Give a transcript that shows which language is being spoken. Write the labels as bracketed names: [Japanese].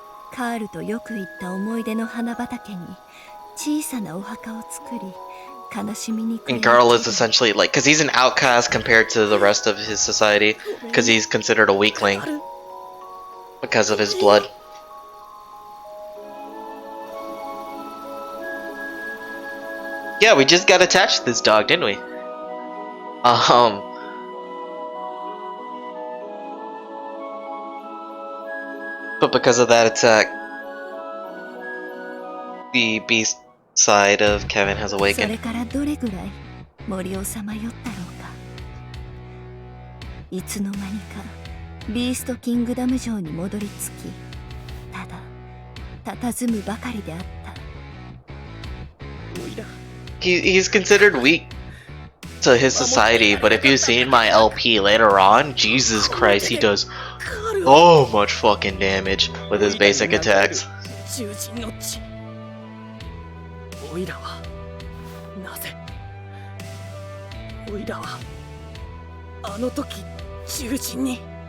[Japanese] カールとよく行った思い出の花畑に小さなお墓を作り悲しみに [English] And Carl is essentially like, because he's an outcast compared to the rest of his society, because he's considered a weakling because of his blood. Yeah, we just got attached to this dog, didn't we? But because of that attack, the beast side of Kevin has [Japanese] そ [English] awakened. [Japanese] れからどれぐらい森をさまよったろうかいつの間にかビーストキングダム城に戻り着きただ佇むばかりであった [English] He's considered weak to his society, but if you've seen my LP later on, Jesus Christ, he does so much fucking damage with his basic attacks. [Japanese] オイラはなぜオイラはあの時囚人に